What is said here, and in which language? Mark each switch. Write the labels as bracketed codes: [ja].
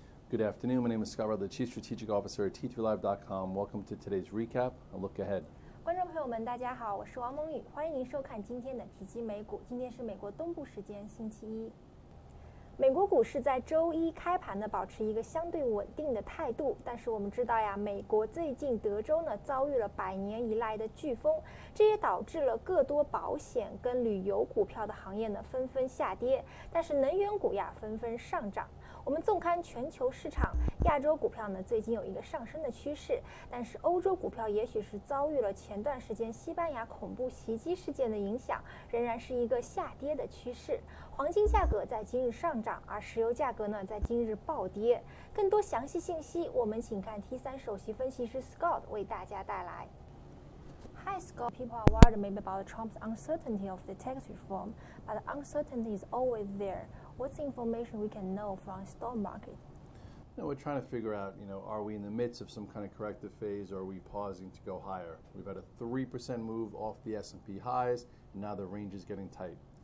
[en] Good afternoon. My name is Scott Rudd, the Chief Strategic Officer at T3Live.com. Welcome to today's recap, a look ahead. [zh] 观众朋友们，大家好，我是王蒙宇，欢迎您收看今天的体积美股。今天是美国东部时间星期一。美国股市在周一开盘呢，保持一个相对稳定的态度。但是我们知道呀，美国最近德州呢遭遇了100年以来的飓风，这也导致了各多保险跟旅游股票的行业呢纷纷下跌，但是能源股呀纷纷上涨。我们纵观全球市场，亚洲股票呢最近有一个上升的趋势，但是欧洲股票也许是遭遇了前段时间西班牙恐怖袭击事件的影响，仍然是一个下跌的趋势。黄金价格在今日上涨，而石油价格呢在今日暴跌。更多详细信息，我们请看 T3 首席分析师 Scott 为大家带来。 [en] Hi Scott, people are worried maybe about Trump's uncertainty of the tax reform, but the uncertainty is always there. What's the information we can know from the stock market? We're trying to figure out, are we in the midst of some kind of corrective phase, or are we pausing to go higher? We've had a 3% move off the S&P highs, and now the range is getting tight.